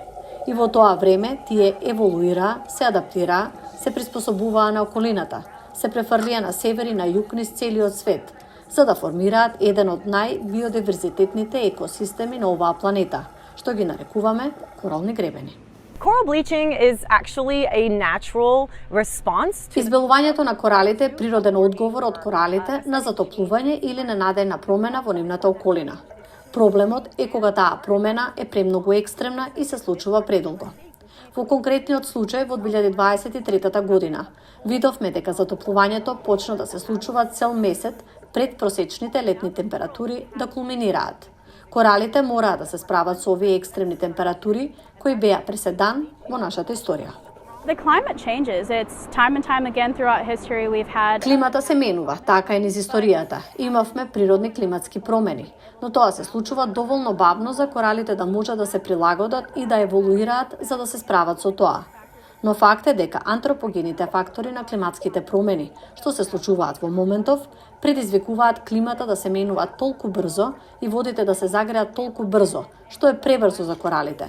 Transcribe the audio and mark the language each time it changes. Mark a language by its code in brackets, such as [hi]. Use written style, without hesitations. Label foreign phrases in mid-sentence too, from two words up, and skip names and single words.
[mk] И во тоа време тие еволуираа, се адаптираа, се приспособуваа на околината, се префрлија на север и на југ низ целиот свет, за да формираат еден од најбиодиверзитетните екосистеми на оваа планета, што ги нарекуваме корални гребени. [en] Coral bleaching is actually a natural response to [mk] Избелувањето на коралите е природен одговор од коралите на затоплување или ненадејна промена во нивната околина. Проблемот е кога таа промена е премногу екстремна и се случува предолго. Во конкретниот случај во 2023 година видовме дека затоплувањето почна да се случува цел месец пред просечните летни температури да кулминираат. Коралите мораа да се справат со овие екстремни температури кои беа преседан во нашата историја. [en] the climate changes. It's time and time again throughout history we've had [mk] Климата се менува, така и низ историјата. Имавме природни климатски промени, но тоа се случува доволно бавно за коралите да можат да се прилагодат и да еволуираат за да се справат со тоа. Но факт е дека антропогените фактори на климатските промени, што се случуваат во моментов, предизвикуваат климата да се менува толку брзо и водите да се загреат толку брзо, што е пребрзо за коралите.